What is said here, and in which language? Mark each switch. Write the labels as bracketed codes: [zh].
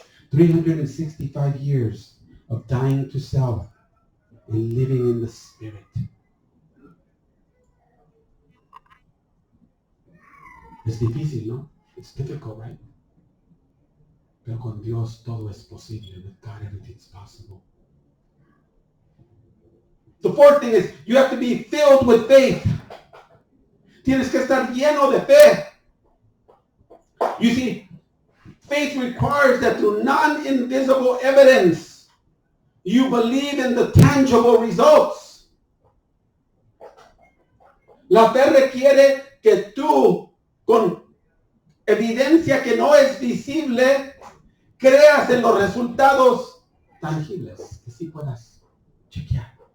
[en] 365 years of dying to self and living in the Spirit. [es] Es difícil, ¿no? [en] It's difficult, right? [es] Pero con Dios todo es posible. [en] With God everything's possible. The fourth thing is you have to be filled with faith. [es] Tienes que estar lleno de fe. [en] You see, faith requires that through non-invisible evidence, you believe in the tangible results. [es] La fe requiere que tú, con evidencia que no es visible, creas en los resultados tangibles, que sí puedas chequear.